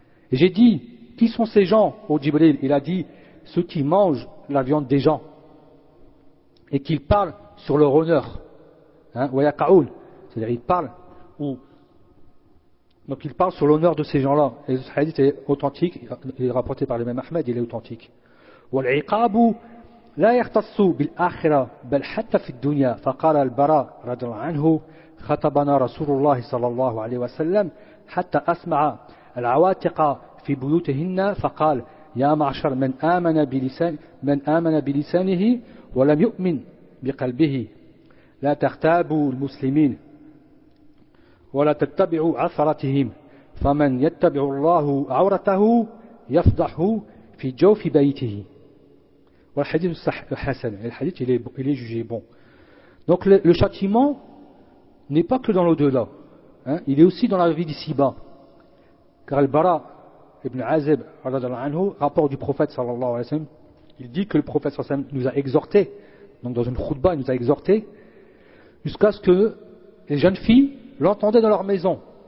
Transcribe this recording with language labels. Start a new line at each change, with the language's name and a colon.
French: Et j'ai dit, qui sont ces gens, au Djibril? Il a dit, ceux qui mangent la viande des gens, et qu'ils parlent sur leur honneur. C'est-à-dire il parle ou donc il parle sur l'honneur de ces gens-là. Et ce hadith est authentique, il est rapporté par le même Ahmed, il est authentique.
Arabic: والعقاب لا يختص بالآخرة بل حتى في الدنيا. فقال البراء رضي الله عنه خطبنا رسول الله صلى الله عليه وسلم حتى أسمع العواتق في بيوتهن فقال يا معشر من آمن بلسانه ولم يؤمن بقلبه لا تختابوا المسلمين ولا تتبعوا عثرتهم فمن يتبع الله عورته يفضحه في جوف بيته. والحديث حسن.
French: الحديث il est jugé bon. Donc le châtiment n'est pas que dans l'au-delà, il est aussi dans la vie d'ici-bas. Car Al-Bara ibn Azib radhiyallahu anhu rapporte du prophète sallallahu alayhi wa sallam, il dit que le prophète sallallahu alayhi wa sallam nous a exhorté, donc dans une khutba il nous a exhorté jusqu'à ce que les jeunes filles l'entendaient dans leur maison.